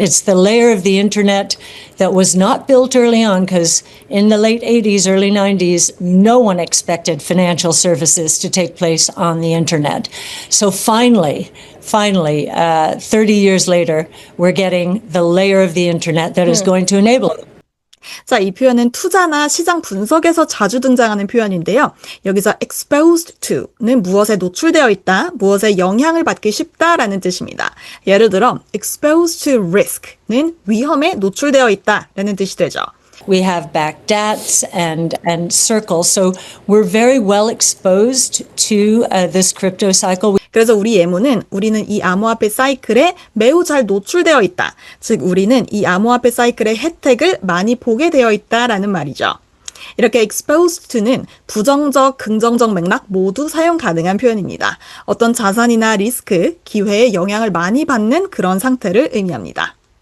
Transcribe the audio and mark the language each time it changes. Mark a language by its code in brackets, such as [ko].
[en] It's the layer of the internet that was not built early on, because in the late 80s, early 90s, no one expected financial services to take place on the internet. So finally, 30 years later, we're getting the layer of the internet that is going to enable it. [ko] 자, 이 표현은 투자나 시장 분석에서 자주 등장하는 표현인데요. 여기서 exposed to는 무엇에 노출되어 있다, 무엇에 영향을 받기 쉽다라는 뜻입니다. 예를 들어 exposed to risk는 위험에 노출되어 있다라는 뜻이 되죠. [en] We have backed DATs and Circle, so we're very well exposed to this crypto cycle. [ko] 그래서 우리 예무는 우리는 이 암호화폐 사이클에 매우 잘 노출되어 있다. 즉 우리는 이 암호화폐 사이클의 혜택을 많이 보게 되어 있다라는 말이죠. 이렇게 exposed to는 부정적, 긍정적 맥락 모두 사용 가능한 표현입니다. 어떤 자산이나 리스크, 기회에 영향을 많이 받는 그런 상태를 의미합니다.